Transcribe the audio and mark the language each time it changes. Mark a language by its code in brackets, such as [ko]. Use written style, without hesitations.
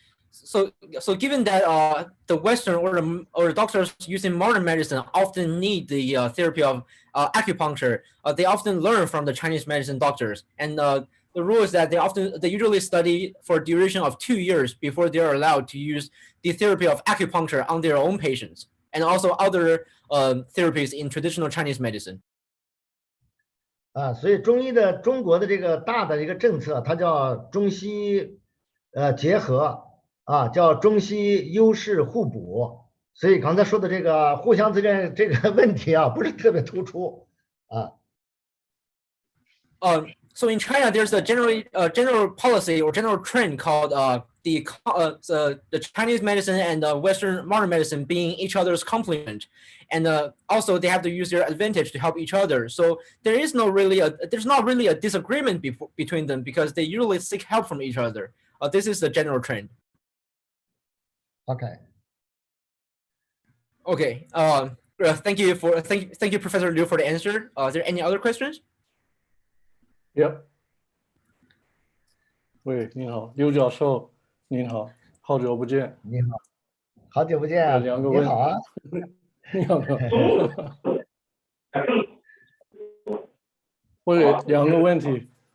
[en] So given that the Western or doctors using modern medicine often need the therapy of acupuncture, they often learn from the Chinese medicine doctors. And the rule is that they usually study for a duration of 2 years before they are allowed to use the therapy of acupuncture on their own patients, and also other therapies in traditional Chinese medicine. [zh] 所以中国的这个大的一个政策，它叫中西结合叫中西优势互补。所以刚才说的这个互相之间这个问题不是特别突出 [en] So in China, there's a general policy or general trend called the Chinese medicine and Western modern medicine being each other's complement, and also they have to use their advantage to help each other. So there's not really a disagreement between them, because they usually seek help from each other. This is the general trend. Okay. Okay. Thank you, Professor Liu, for the answer. Are there any other questions? Yep. [zh] 喂，您好，刘教授，您好，好久不见。你好，好久不见。两个问题。你好啊。你好。我有2个问题。